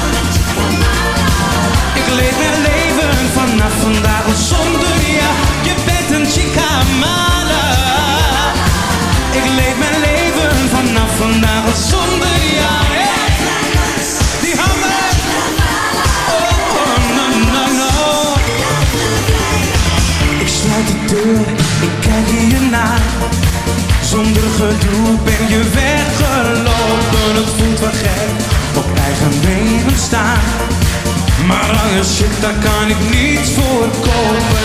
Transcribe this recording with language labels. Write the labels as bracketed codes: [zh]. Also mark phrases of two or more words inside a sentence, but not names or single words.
[nl] Ik leef mijn leven vanaf vandaag zonder jou. Je bent een chicamara. Ik leef mijn leven vanaf vandaag zonder jou. Die handen. [en] Oh, no, no, no. [nl] Ik sluit de deur, ik kijk je na. Zonder gedoe ben je weggelopen. Het voelt wel gek, op eigen benen staan. Maar lange shit, daar kan ik niets voor kopen.